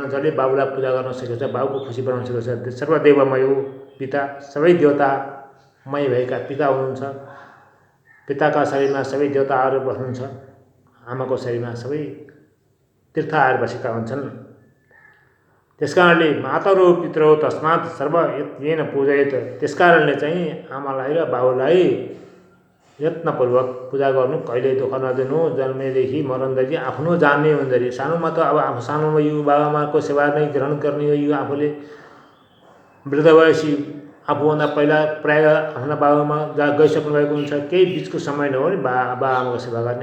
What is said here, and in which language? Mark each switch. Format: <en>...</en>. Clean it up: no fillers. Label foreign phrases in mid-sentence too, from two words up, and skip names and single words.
<ne>जसले बाबुलाई पूजा गर्न सकेको छ, बाबुको खुसी बनाउन सकेको छ, सर्वदेवमय हो पिता, सबै देवतामय भएका पिता हुनुहुन्छ। पिताका शरीरमा सबै देवताहरू बस्नुहुन्छ, आमाको शरीरमा सबै तीर्थ आएर बसेका हुन्छन्।</ne> <sa>त्यसकारणले मातरो पितरो तस्मात् सर्व येन पूजयेत,</sa> <ne>त्यसकारणले चाहिँ आमालाई र बाबुलाई यत्नपूर्वक पूजा गर्नु, कहिले दुःख नदिनु। जन्मेदेखि मरनदेखि आफ्नो जान्ने हुँदाखेरि, सानोमा त अब सानोमा यो बाबाआमाको सेवा नै ग्रहण गर्ने हो, यो आफूले वृद्ध भएपछि आफूभन्दा पहिला प्रायः आफ्ना बाबुआमा जहाँ गइसक्नु भएको हुन्छ, केही बिचको समय नहो नि बाबुआमाको सेवा गर्ने।</ne>